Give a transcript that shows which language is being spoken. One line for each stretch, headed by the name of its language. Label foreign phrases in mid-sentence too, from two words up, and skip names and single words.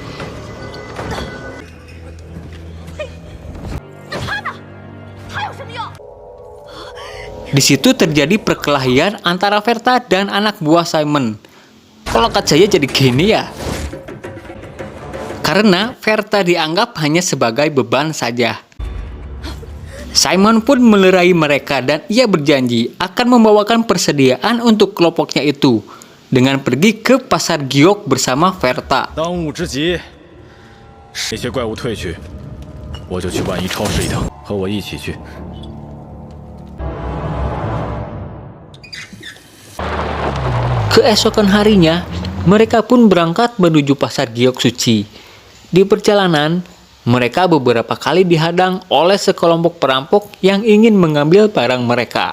Chinese: 那他呢？他有什么用？
Indonesian: Di situ terjadi perkelahian antara Verta dan anak buah Simon. Kalau kata saya jadi gini ya. Karena Verta dianggap hanya sebagai beban saja. Simon pun melerai mereka dan ia berjanji akan membawakan persediaan untuk kelompoknya itu dengan pergi ke pasar giok bersama Verta.
Chinese: 当务之急，那些怪物退去，我就去万一超市一趟，和我一起去。
Indonesian: Keesokan harinya, mereka pun berangkat menuju pasar giok suci. Di perjalanan, mereka beberapa kali dihadang oleh sekelompok perampok yang ingin mengambil barang mereka.